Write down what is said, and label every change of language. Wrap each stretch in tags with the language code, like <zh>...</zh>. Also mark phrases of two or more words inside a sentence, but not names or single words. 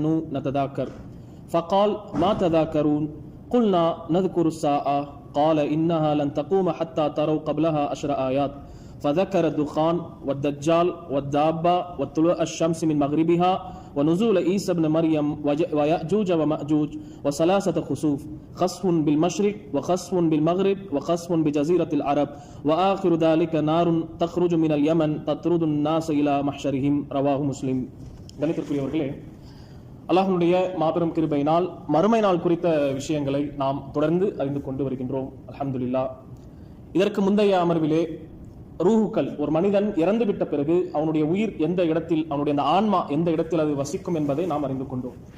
<ar>نتذاكر فقال ما تذاكرون قلنا نذكر الساعة قال إنها لن تقوم حتى تروا قبلها 10 آيات فذكر الدخان والدجال والدابة وطلوع الشمس من مغربها ونزول عيسى بن مريم ويأجوج ومأجوج وثلاثة خسوف خسف بالمشرق وخسف بالمغرب وخسف بجزيرة العرب وآخر ذلك نار تخرج من اليمن تطرد الناس إلى محشرهم رواه مسلم.</ar> <ta>கணித்திற்குரியவர்களே, அல்லாஹ்வுடைய மாபெரும் கிருபையினால் மறுமை நாள் குறித்த விஷயங்களை நாம் தொடர்ந்து அறிந்து கொண்டு வருகின்றோம். அல்ஹம்துலில்லாஹ். இதற்கு முந்தைய அமர்விலே ரூஹுக்கள், ஒரு மனிதன் இறந்துவிட்ட பிறகு அவனுடைய உயிர் எந்த இடத்தில், அவனுடைய அந்த ஆன்மா எந்த இடத்தில் அது வசிக்கும் என்பதை நாம் அறிந்து கொண்டோம்.</ta>